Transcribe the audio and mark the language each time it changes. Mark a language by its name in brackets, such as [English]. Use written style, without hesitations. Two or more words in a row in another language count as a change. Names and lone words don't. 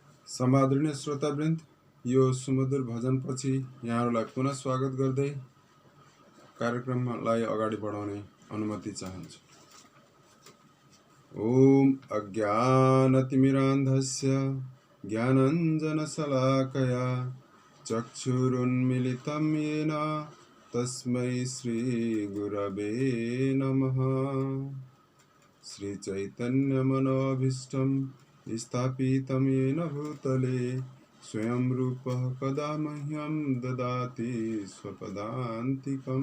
[Nepali] समादरणीय श्रोतावृन्द, यो सुमधुर भजनपछि यहाँहरूलाई पुनः स्वागत गर्दै कार्यक्रमलाई अगाडि बढाउने अनुमति चाहन्छु। [Sanskrit] ओम अज्ञानतिमिरान्धस्य ज्ञानाञ्जनशलाकया चक्षुरुन्मीलितं येन तस्मै श्रीगुरवे नमः। श्रीचैतन्यमनोभीष्टं स्थापितं येन भूतले स्वयं रूपः कदा मह्यं ददाति स्वपदान्तिकम्।